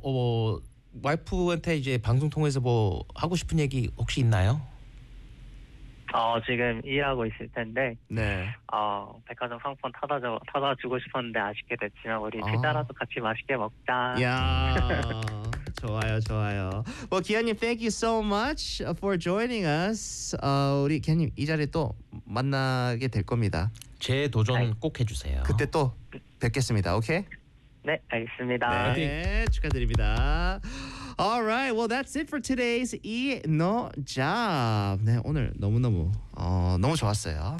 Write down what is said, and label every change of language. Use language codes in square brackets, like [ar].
[ko] 혹시 와이프한테 이제 방송 통해서 뭐 하고 싶은 얘기 혹시 있나요? 지금 일하고 있을 텐데 네. 백화점 상품 타다 주고 싶었는데 아쉽게 됐지만 우리 피자라도 같이 맛있게 먹자. 야. 좋아요. 좋아요. [en] Well, 기현님 thank you so much for joining us. [ko] 우리 기현님 이 자리에 또 만나게 될 겁니다. 제 도전 꼭 해 주세요. 그때 또 뵙겠습니다. 오케이? 네, 알겠습니다. 네, 축하드립니다. [en] All right. Well, that's it for today's 이 노 잡. [ko] 네, 오늘 너무너무 너무 좋았어요.